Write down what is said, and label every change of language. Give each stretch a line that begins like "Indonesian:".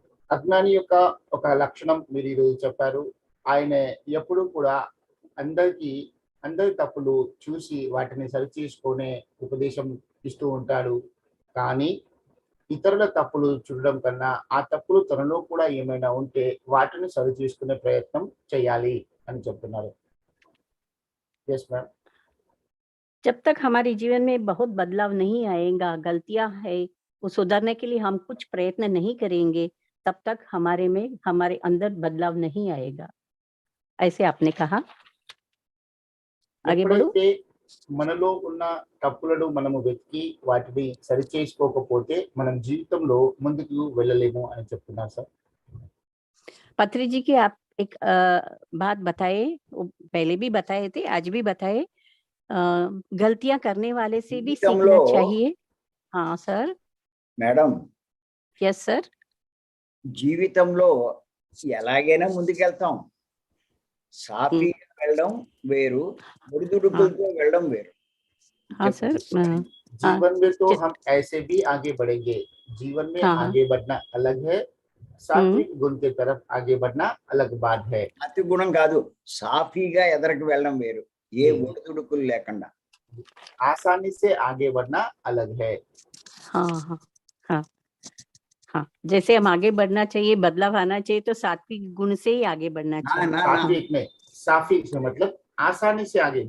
Telugu: అజ్ఞాని యొక్క ఒక లక్షణం మీరు ఈ రోజు చెప్పారు. ఆయన ఎప్పుడు కూడా అందరి తప్పులు చూసి వాటిని సరిచేసుకునే ఉపదేశం ఇస్తూ ఉంటాడు. కానీ ఇతరుల తప్పులు చూడడం కన్నా ఆ తప్పులు తనలో కూడా ఏమైనా ఉంటే వాటిని సరి చేసుకునే ప్రయత్నం చేయాలి అని చెప్తున్నారు.
English: Yes ma'am.
Hindi: जब तक हमारे जीवन में बहुत बदलाव नहीं आएगा, गलतियां है वो सुधारने के लिए हम कुछ प्रयत्न नहीं करेंगे, तब तक हमारे अंदर बदलाव नहीं आएगा, ऐसे आपने कहा। आगे बढ़ो।
Telugu: ఎప్పుడైతే మనలో ఉన్న తప్పులను మనము వెతికి వాటిని సరి చేసుకోకపోతే మనం జీవితంలో ముందుకు వెళ్ళలేము అని చెప్తున్నారు సార్.
Hindi: पत्री जी की आप एक बात बताए, वो पहले भी बताए थे, आज भी बताए, गलतियां करने वाले से भी सीखना चाहिए। हाँ सर।
English: Madam, yes sir.
Telugu: జీవితంలో ఎలాగైనా ముందుకెళ్తాం. సాఫీగా వెళ్ళడం వేరు, ఒడిదుడుకులతో వెళ్ళడం వేరు.
Hindi: हाँ सर। जीवन में तो हम ऐसे भी आगे बढ़ेंगे, जीवन में आगे बढ़ना अलग है, सात्विक गुण के तरफ आगे बढ़ना अलग बात है।
Telugu: అతి గుణం కాదు, సాఫీగా ఎదరికి వెళ్ళడం వేరు, ఏ ఒడిదుడుకులు లేకుండా
Hindi: आसानी से आगे बढ़ना अलग है। हाँ हाँ हाँ हाँ, जैसे हम आगे बढ़ना चाहिए, बदलाव आना चाहिए, तो सात्विक गुण से ही आगे बढ़ना चाहिए। सात्विक में, सात्विक से मतलब आसानी से आगे।